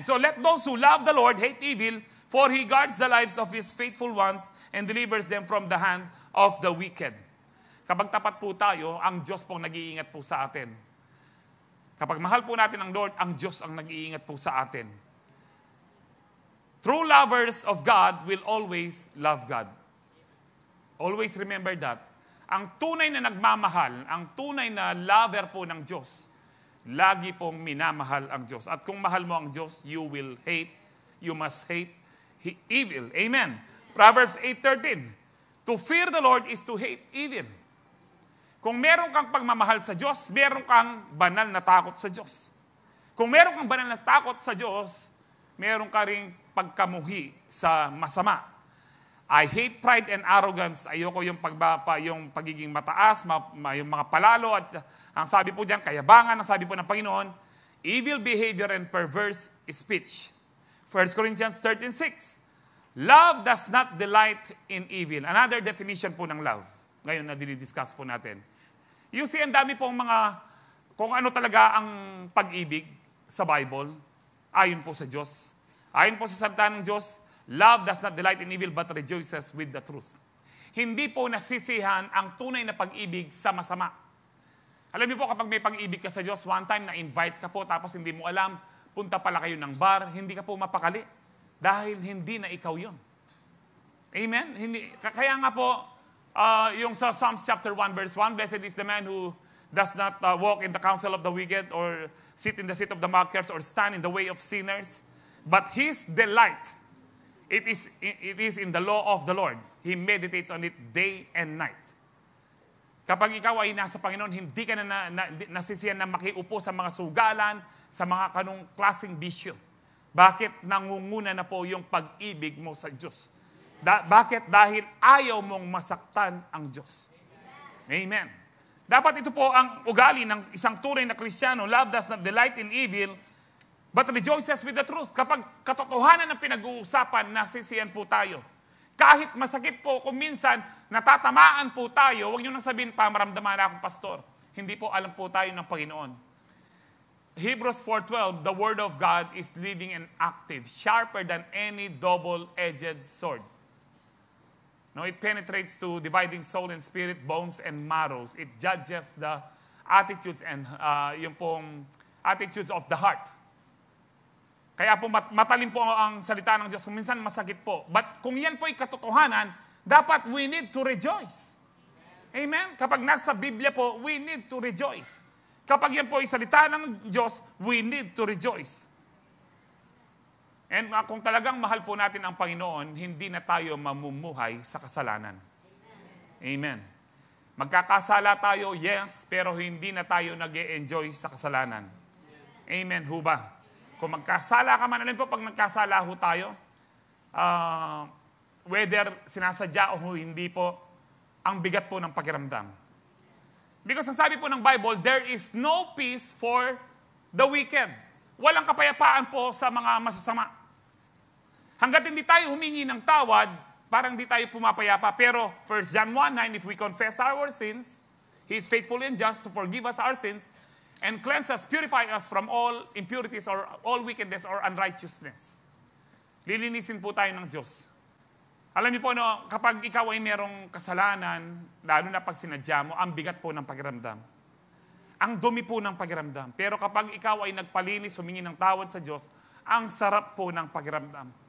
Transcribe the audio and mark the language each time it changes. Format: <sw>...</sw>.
<en>So let those who love the Lord hate evil, for He guards the lives of His faithful ones and delivers them from the hand of the wicked.</en> <tl>Kapag tapat po tayo, ang Diyos po nag-iingat po sa atin. Kapag mahal po natin ang Lord, ang Diyos ang nag-iingat po sa atin.</tl> <en>True lovers of God will always love God. Always remember that.</en> <tl>Ang tunay na nagmamahal, ang tunay na lover po ng Diyos, lagi pong minamahal ang Diyos. At kung mahal mo ang Diyos,</tl> <en>you must hate evil.</en> <tl>Amen.</tl> <en>Proverbs 8:13. To fear the Lord is to hate evil.</en> <tl>Kung meron kang pagmamahal sa Diyos, meron kang banal na takot sa Diyos. Kung meron kang banal na takot sa Diyos, meron ka ring pagkamuhi sa masama.</tl> <en>I hate pride and arrogance.</en> <tl>Ayoko yung pagiging mataas, yung mga palalo, at ang sabi po diyan, kayabangan, ang sabi po ng Panginoon,</tl> <en>evil behavior and perverse speech. 1 Corinthians 13:6. Love does not delight in evil.</en> <tl>Another definition po ng love. Ngayon na dinidiscuss po natin. You see, ang dami pong kung ano talaga ang pag-ibig sa Bible, ayon po sa Diyos. Ayon po sa salita ng Diyos,</tl> <en>love does not delight in evil but rejoices with the truth.</en> <tl>Hindi po nasisihan ang tunay na pag-ibig sa masama. Alam niyo po, kapag may pag-ibig ka sa Diyos, one time na-invite ka po, tapos hindi mo alam, punta pala kayo ng bar, hindi ka po mapakali. Dahil hindi na ikaw yun. Amen? Kaya nga po,</tl> <en>yung sa Psalms chapter 1 verse 1, blessed is the man who does not walk in the counsel of the wicked or sit in the seat of the mockers or stand in the way of sinners. But his delight, it is in the law of the Lord. He meditates on it day and night.</en> <tl>Kapag ikaw ay nasa Panginoon, hindi ka nasisiyan na makiupo sa mga sugalan, sa mga kanong klaseng bisyo. Bakit? Nangunguna na po yung pag-ibig mo sa Diyos. Bakit? Dahil ayaw mong masaktan ang Diyos. Amen. Dapat ito po ang ugali ng isang tunay na Kristiyano.</tl> <en>Love does not delight in evil, but rejoices with the truth.</en> <tl>Kapag katotohanan ng pinag-uusapan, nasisiyan po tayo. Kahit masakit po, kung minsan natatamaan po tayo, huwag nyo nang sabihin, pamaramdaman na akong pastor. Hindi po alam po tayo ng Panginoon.</tl> <en>Hebrews 4:12, the Word of God is living and active, sharper than any double-edged sword. No, it penetrates to dividing soul and spirit, bones and marrows. It judges the attitudes and yung pong attitudes of the heart.</en> <tl>Kaya po matalim po ang salita ng Diyos. Minsan masakit po. But kung yan po ay katotohanan, dapat</tl> <en>we need to rejoice.</en> <tl>Amen? Kapag nasa Biblia po,</tl> <en>we need to rejoice.</en> <tl>Kapag yan po ay salita ng Diyos, we need to rejoice. And kung talagang mahal po natin ang Panginoon, hindi na tayo mamumuhay sa kasalanan. Amen. Magkakasala tayo, yes, pero hindi na tayo nag-e-enjoy sa kasalanan. Amen, ho ba? Kung magkasala ka man, alam po, pag nagkasala ho tayo, whether sinasadya o hindi po, ang bigat po ng pakiramdam.</tl> <en>Because</en> <tl>ang sabi po ng</tl> <en>Bible, there is no peace for the wicked.</en> <tl>Walang kapayapaan po sa mga masasama. Hanggat hindi tayo humingi ng tawad, parang hindi tayo pumapayapa.</tl> <en>Pero 1 John 1:9, if we confess our sins, He is faithful and just to forgive us our sins and cleanse us, purify us from all impurities or all wickedness or unrighteousness.</en> <tl>Lilinisin po tayo ng Diyos. Alam niyo po, no, kapag ikaw ay merong kasalanan, lalo na pag sinadya mo, ang bigat po ng pakiramdam. Ang dumi po ng pakiramdam. Pero kapag ikaw ay nagpalinis, humingi ng tawad sa Diyos, ang sarap po ng pakiramdam.</tl>